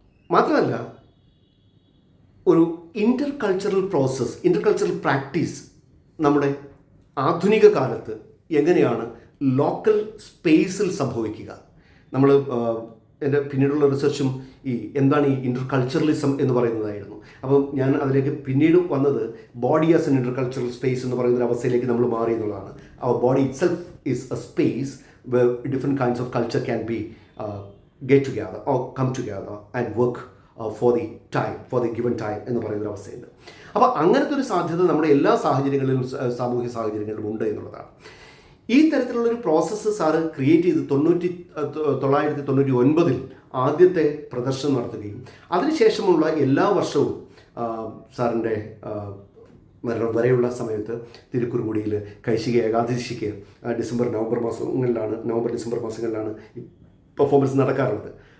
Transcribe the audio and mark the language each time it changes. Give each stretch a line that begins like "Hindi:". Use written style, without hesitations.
Malayalam: മാത്രമല്ല ഒരു ഇൻ്റർ cultural process, ഇൻ്റർ cultural practice നമ്മുടെ ആധുനിക കാലത്ത് എങ്ങനെയാണ് ലോക്കൽ സ്പേസിൽ സംഭവിക്കുക. നമ്മൾ എൻ്റെ പിന്നീടുള്ള റിസർച്ചും ഈ എന്താണ് ഈ ഇൻ്റർ കൾച്ചറലിസം എന്ന് പറയുന്നതായിരുന്നു. അപ്പം ഞാൻ അതിലേക്ക് പിന്നീട് വന്നത് body as an inter cultural space എന്ന് പറയുന്ന ഒരു അവസ്ഥയിലേക്ക് നമ്മൾ മാറി എന്നുള്ളതാണ്. അവർ
English: body itself is a space where different kinds of culture can be get together or come together and work for the given time
Malayalam: എന്ന് പറയുന്നൊരു അവസ്ഥയുണ്ട്. അപ്പോൾ അങ്ങനത്തെ ഒരു സാധ്യത നമ്മുടെ എല്ലാ സാഹചര്യങ്ങളിലും സാമൂഹ്യ സാഹചര്യങ്ങളിലും ഉണ്ട് എന്നുള്ളതാണ്. ഈ തരത്തിലുള്ളൊരു പ്രോസസ്സ് സാറ് ക്രിയേറ്റ് ചെയ്ത് 1999 ആദ്യത്തെ പ്രദർശനം നടത്തുകയും അതിനുശേഷമുള്ള എല്ലാ വർഷവും സാറിൻ്റെ മരണം വരെയുള്ള സമയത്ത് തിരുക്കുറുമുടിയിൽ കൈശിക ഏകാദശിക്ക് നവംബർ ഡിസംബർ മാസങ്ങളിലാണ് ഈ പെർഫോമൻസ് നടക്കാറുള്ളത്.